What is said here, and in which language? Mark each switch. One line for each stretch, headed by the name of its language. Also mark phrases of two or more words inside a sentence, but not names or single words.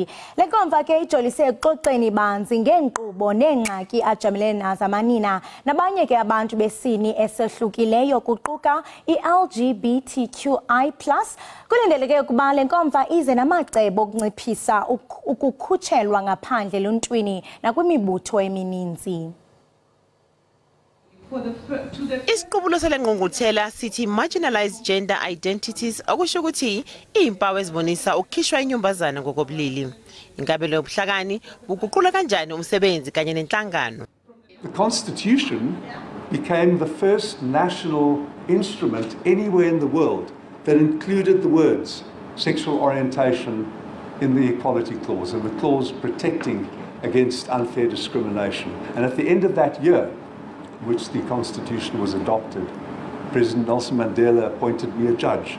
Xhosa: Lenkomfa ke ijolise ekuxoxeni banzi ngeenkqubo neengxaki ajamelene nazo amanina nabanye ke abantu besini esehlukileyo kuquka iLGBTQI+. Kulindeleke ukuba le nkomfa ize namacebo okunciphisa ukukhutshelwa ngaphandle luntwini nakwimibutho emininzi.
Zulu: Isiqubulo selengqungquthela sithi
English: marginalized gender identities
Zulu: okusho ukuthi izimpawu ezibonisa ukukhishwa inyumbazana ngokobulili. Ingabe lo buhlakani buguqula kanjani umsebenzi kanye nenhlangano?
English: The Constitution became the first national instrument anywhere in the world that included the words sexual orientation in the Equality Clause and the clause protecting against unfair discrimination. And at the end of that year, which the Constitution was adopted, President Nelson Mandela appointed me a judge.